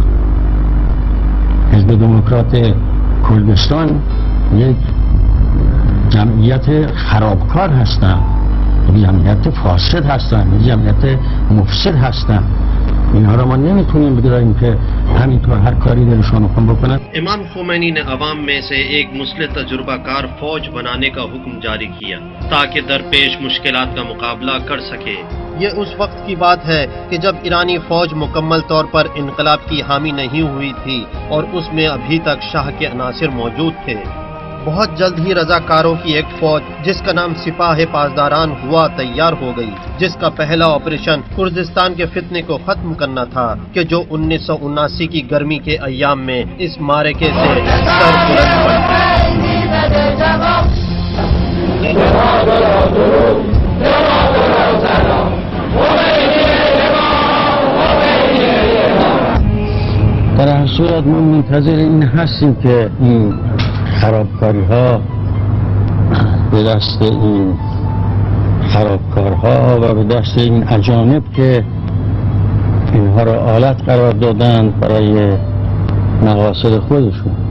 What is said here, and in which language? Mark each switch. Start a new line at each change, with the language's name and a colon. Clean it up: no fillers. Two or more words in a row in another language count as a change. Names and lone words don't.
Persian: حزب دموکرات کردستان یک جمعیت خرابکار هستن، جمعیت فاسد هستن، جمعیت مفسد هستن. اینها را ما نمیتونیم بگذاریم که همینطور هر کاری دلشون بکنن.
Urdu: امام خمینی نے عوام میں سے ایک مسلح تجربہ کار فوج بنانے کا حکم جاری کیا تاکہ درپیش مشکلات کا مقابلہ کر سکے. یہ اس وقت کی بات ہے کہ جب ایرانی فوج مکمل طور پر انقلاب کی حامی نہیں ہوئی تھی اور اس میں ابھی تک شاہ کے عناصر موجود تھے. بہت جلد ہی رضاکاروں کی ایک فوج جس کا نام سپاہ پاسداران ہوا تیار ہو گئی، جس کا پہلا آپریشن کردستان کے فتنے کو ختم کرنا تھا کہ جو 1979 کی گرمی کے ایام میں اس معرکے سے سر بلند
Persian: در هر صورت ما منتظر این هستیم که این خرابکاری ها به دست این خرابکارها و به دست این اجانب که اینها را آلت قرار دادند برای مقاصد خودشون